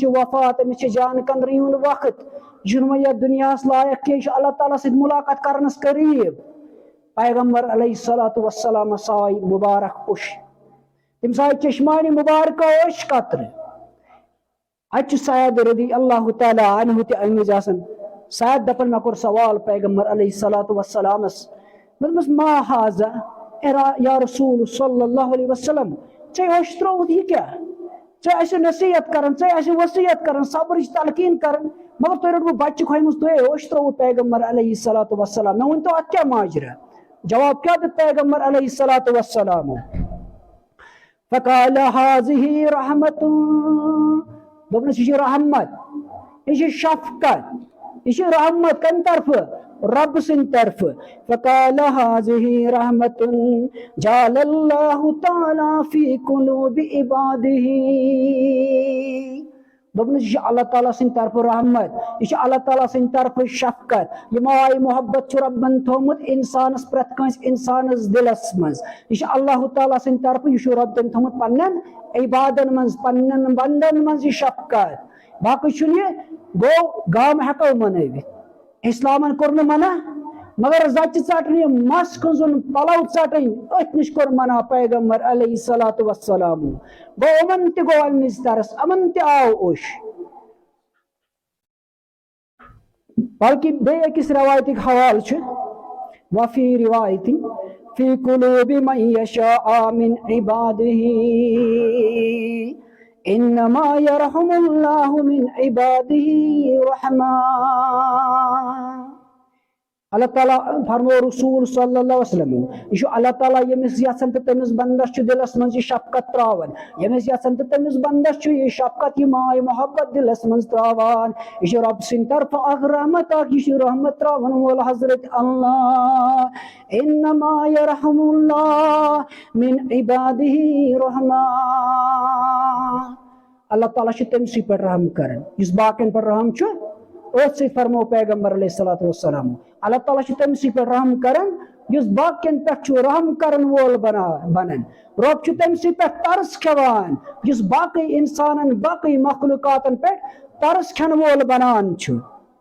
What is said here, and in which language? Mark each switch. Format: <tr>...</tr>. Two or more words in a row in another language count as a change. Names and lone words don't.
<ks>چھِ وفات أمِس چھِ جانہٕ قدرٕے ہُنٛد وقت یہِ چھُنہٕ وۄنۍ یتھ دُنیاہس لایق کینٛہہ یہِ چھُ اللہ تعالیٰ سۭتۍ مُلاقات کرنس قریٖب پیغمبر</ks> <ar>علیہ الصلوۃ</ar> <ks>والسلامس آے مُبارک اوٚش تٔمِس آے چشمانہِ مُبارکہ اوٚش قطرٕ اتہِ چھُ سعد</ks> <ar>رضی اللہ تعالیٰ عنہ</ar> <ks>تہِ آمٕتۍ آسان سعد دپان مےٚ کوٚر سوال پیغمبر</ks> <ar>علیہ الصلوۃ والسلامس</ar> <ks>مےٚ دوٚپمس</ks> <ar>ما ہاذا یا رسول صلی اللہ علیہ وسلم</ar> <ks>ژےٚ اوٚش ترٛووُتھ یہِ کیٛاہ ژےٚ ٲسِو نصیحت کران ژےٚ ٲسِو وصیت کران صبرٕچ تلقیٖن کران مگر تۄہہِ روٚٹوٕ بچہِ کھۄنہِ منٛز تۄہہِ اوٚش ترٛووُ پیغمبر</ks> <ar>علیہ الصلوۃ والسلام</ar> <ks>مےٚ ؤنۍتو اتھ کیٛاہ ماجرا جواب کیٛاہ دیُت پیغمبر</ks> <ar>علیہ الصلوۃ والسلامو فقال هذه رحمت</ar> <ks>دوٚپنس یہِ چھِ رحمت یہ چھِ شفقت یہ چھِ رحمت کمہِ طرفہٕ رب سٕنٛدِ طرفہٕ</ks> <ar>فقال هذه رحمت جعل الله تعالیٰ فی قلوب عباده</ar> <ks>دوٚپنس یہِ چھِ اللہ تعالیٰ سٕنٛدِ طرفہٕ رحمت یہِ چھِ اللہ تعالیٰ سٕنٛدِ طرفہٕ شفقت یہِ ماے محبت چھُ رۄبن تھوٚومُت انسانس پرٛٮ۪تھ کٲنٛسہِ انسانس دلس منٛز یہِ چھِ اللہ تعالیٰ سٕنٛدِ طرفہٕ یہِ چھُ رۄب تٔمۍ تھوٚومُت پننٮ۪ن عبادن منٛز پننٮ۪ن بنٛدن منٛز یہِ شفقت باقٕے چھُنہٕ یہِ گوٚو گامہٕ ہٮ۪کو منٲوِتھ اسلامن کوٚر نہٕ منع مگر زچہِ ژٹنہِ مس کھنٛزُن پلو ژٹٕنۍ أتھۍ نِش کوٚر منع پیغمبر</ks> <ar>علیہ الصلوۃ والسلام</ar> <ks>گوٚو یِمن تہِ گوٚو امہِ نِش ترس یِمن تہِ آو اوٚش بلکہِ بیٚیہِ أکِس رٮ۪وایتٕکۍ حوالہٕ چھُ</ks> <ar>وفي رواية في قلوب من يشاء من عباده انما يرحم الله من عباده الرحمن.</ar> <ks>اللہ تعالیٰ فرمو رسول</ks> <ar>صلی اللہ علیہ وسلم</ar> <ks>یہ اللہ تعالیٰ یمس یژھان تو تمس بندس دلس من یہ شفقت تراوان، یمس یژھان تو تمس بندس یہ شفقت یہ ماے محبت دلس من تراوان، یہ رب سن طرف اخ رحمت اخ یہ رحمت تراوان وول حضرت اللہ</ks> <ar>انما يرحم اللہ من عباده الرحمن.</ar> <ks>اللہ تعالیٰ تمسی پر رحم کرن اس باقین پر رحم ات سی فرمو پیغمبر</ks> <ar>علیہ الصلوۃ والسلام</ar> <ks>اللہ تعالیٰ تمسی پر رحم کرن اس باقین پہ رحم کرن وول بنن. رب تمسی پہ ترس کھوان اس باقی انسانن باقی مخلوقاتن پہ ترس کھن وول بنان.</ks>